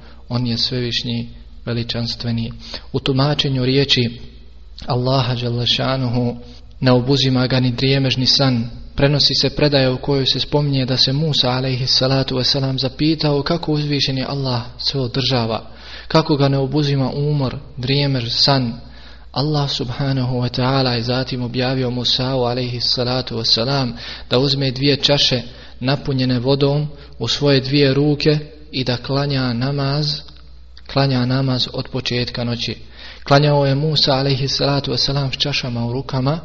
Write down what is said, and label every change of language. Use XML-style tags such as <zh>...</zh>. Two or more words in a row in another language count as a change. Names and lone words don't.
<bs>On je svevišnji, veličanstveni. U tumačenju riječi Allaha dželešanuhu, ne obuzima ga ni drijemež ni san, prenosi se predaja u kojoj se spominje da se Musa</bs> <ar>عليه الصلاة والسلام</ar> <bs>zapitao kako uzvišeni Allah sve održava, kako ga ne obuzima umor, drijemež, san. Allah</bs> <ar>سبحانه وتعالى</ar> <bs>je zatim objavio Musa'u</bs> <ar>عليه الصلاة والسلام</ar> <bs>da uzme 2 čaše napunjene vodom u svoje 2 ruke i da klanja namaz od početka noći. Klanjao je Musa</bs> <ar>عليه الصلاة والسلام</ar> <bs>s čašama u rukama.</bs>